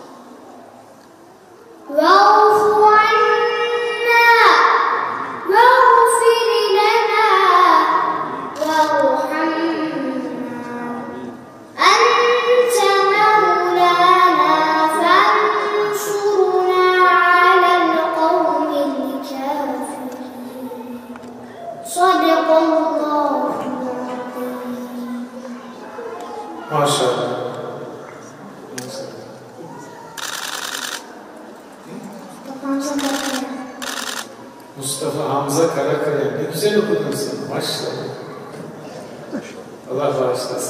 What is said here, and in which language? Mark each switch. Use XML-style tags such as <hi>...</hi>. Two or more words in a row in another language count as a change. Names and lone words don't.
<ar>واعف عنا واغفر لنا وارحمنا أنت مولانا فانصرنا على القوم الكافرين صدق الله العظيم.</ar> <tr>Maşallah. Mustafa Hamza Karakaya. Ne güzel okudun sen. Maşallah. Allah bağışlasın.</tr>